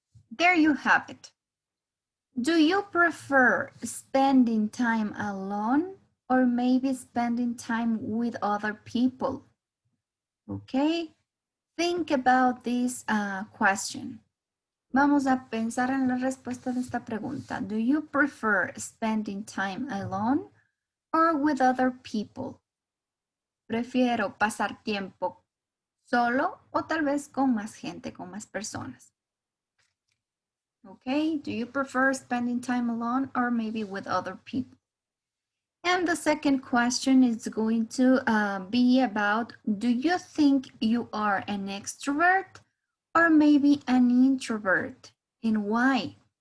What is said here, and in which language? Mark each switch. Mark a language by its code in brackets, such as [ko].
[en] There you have it. Do you prefer spending time alone or maybe spending time with other people? Okay, think about this question. [es] Vamos a pensar en la respuesta de esta pregunta. [en] Do you prefer spending time alone or with other people? [es] Prefiero pasar tiempo solo o tal vez con más gente, con más personas. [en] Okay, do you prefer spending time alone or maybe with other people? And the second question is going to be about, do you think you are an extrovert or maybe an introvert, and why?